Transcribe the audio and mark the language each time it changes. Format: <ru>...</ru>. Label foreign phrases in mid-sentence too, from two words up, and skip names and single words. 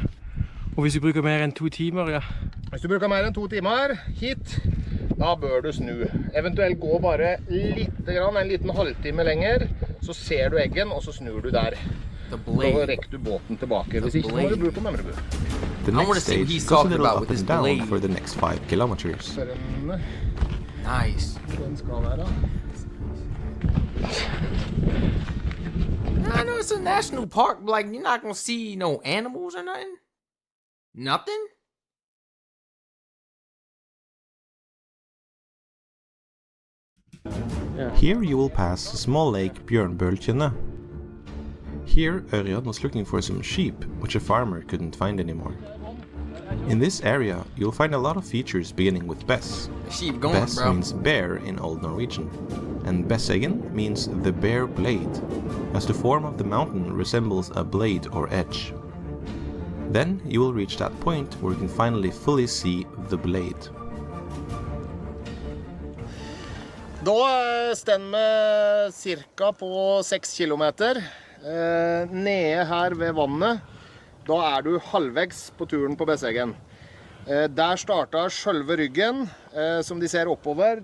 <no>Og hvis du bruker mer enn 2 timer, ja. Hvis du bruker mer enn 2 timer hit, da bør du snu. Eventuelt gå bare litt grann, en liten halvtime lenger, så ser du eggen, og så snur du der.</no> <en>The</en> <no>Så</no> <en>blade.</en> <no>rekker du båten tilbake. Hvis ikke så må du bruke Memrebu.</no> <en>The wanna next see what stage he's goes a talking little about up with this and down blade. for the next 5 kilometers. Nice.</en> <no>Den skal være.</no> <en>I know it's a national park, but like you're not gonna see no animals or nothing. Nothing. Here you will pass a small lake Bjørnbølkene. Here Ørjan was looking for some sheep, which a farmer couldn't find anymore. In this area you'll find a lot of features beginning with Bess. The sheep going, Bess bro. means bear in Old Norwegian, and Besseggen means the bear blade, as the form of the mountain resembles a blade or edge. Then you will reach that point where you can finally fully see the blade.</en> <no>Da stemmer vi cirka på 6 kilometer. Nede her ved vannet, da du halvvegs på turen på Besseggen. Der startet selve ryggen, som de ser oppover.</no>